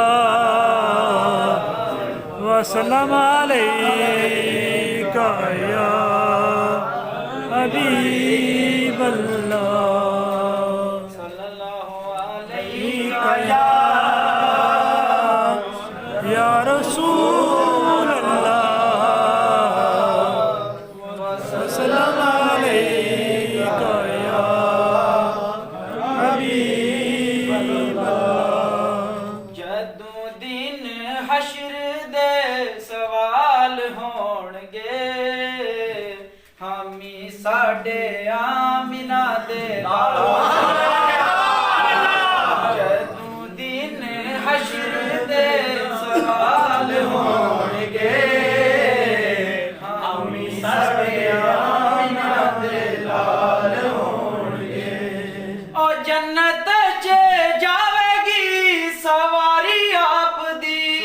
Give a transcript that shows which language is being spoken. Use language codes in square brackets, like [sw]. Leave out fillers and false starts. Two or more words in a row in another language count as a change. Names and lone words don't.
[ar] وسلم عليك يا حبيب الله صلى الله عليك يا رسول الله وسلم عليك يا حبيب الله [pa] ਜਦੋਂ ਦਿਨ ਹਸ਼ਰ ਦੇ ਸਵਾਲ ਹੋਣਗੇ ਹਾਮੀ ਸਾਡੇ ਆਮਿਨਾ ਦੇ ਨਾਲ ਜਦੋਂ ਦਿਨ ਹਸ਼ਰ ਦੇ ਸਵਾਲ ਹੋਣਗੇ ਹਾਮੀ ਸਾਡੇ ਆਮਿਨਾ ਦੇ ਲਾਲ ਹੋਣਗੇ ਉਹ ਜੰਨਤ 'ਚ ਜਾਵੇਗੀ ਸਵਾਰੀ ਆਪ ਦੀ